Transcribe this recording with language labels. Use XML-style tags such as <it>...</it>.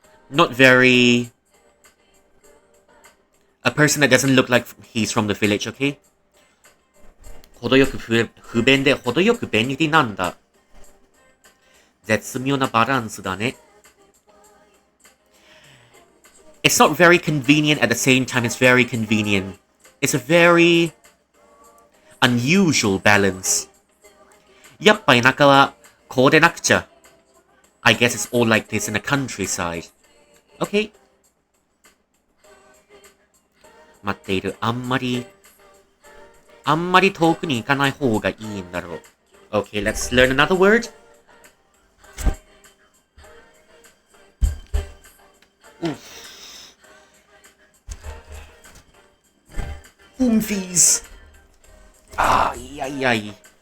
<en>not very, a person that doesn't look like he's from the village, okay?</en> <ja>程よく不便で程よく便利なんだ。絶妙なバランスだね。</ja> <en>It's not very convenient at the same time it's very convenient. It's a very unusual balance.</en> <ja>やっぱ田舎はこうでなくちゃ。</ja> <en>I guess it's all like this in the countryside. Okay.</en> <ja>待っている。あんまり遠くに行かない方がいいんだろう。</ja> <en>Okay, let's learn another word. Oomfies. Ay, ay, ay.</en>